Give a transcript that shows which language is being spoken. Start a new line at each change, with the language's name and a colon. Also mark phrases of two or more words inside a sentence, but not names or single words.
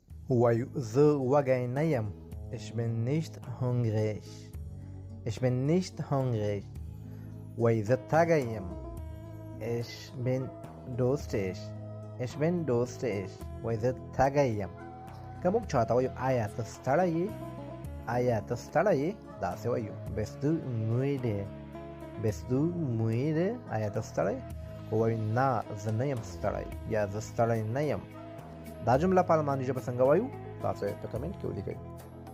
Pashto: وایو زه وږی نه یم.
German: Ich bin nicht hungrig. Ich bin nicht hungrig.
Pashto: وای زه تږی یم.
German: Ich bin durstig. Ich bin durstig.
Pashto: وای زه تږی یم. که موږ چاته وایو آیا ته ستړی یې، آیا ته ستړی یې، داسې وایو
German: bist du müde. bist du müde.
Pashto: آیا ته ستړی؟ که وایو نه زه نه یم ستړی یا زه ستړی نه یم. دا جمله په الماني ژبه څنګه وایو؟ تاسو یې په کمنټ کې ولیکئ.